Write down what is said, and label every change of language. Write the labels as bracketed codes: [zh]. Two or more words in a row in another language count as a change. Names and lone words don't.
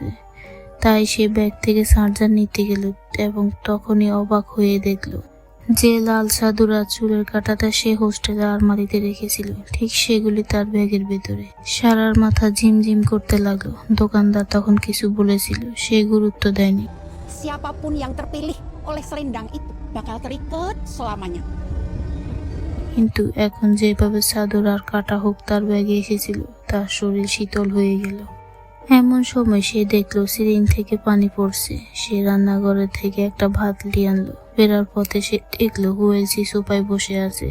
[bn] তাই সে ব্যাগ থেকে চার্জার নিতে গেল এবং তখনই অবাক হয়ে দেখল যে লাল চাদর আর চুলের কাঁটাটা সে হোস্টেলে আলমারিতে রেখেছিল, ঠিক সেগুলি তার ব্যাগের ভেতরে। সারার মাথা ঝিমঝিম করতে লাগলো। দোকানদার তখন কিছু বলেছিল, সে গুরুত্ব দেয়নি। [id] Siapapun yang terpilih oleh selendang itu bakal terikat selamanya. [bn] কিন্তু এখন যেভাবে চাদর আর কাটা হোক তার ব্যাগে এসেছিল, তার শরীর শীতল হয়ে গেল। এমন সময় সে দেখলো সিলিং থেকে পানি পড়ছে। সে রান্নাঘরে থেকে একটা ভাতলি আনলো। ফেরার পথে সে দেখলো হুয়েলসি সোফায় বসে আছে।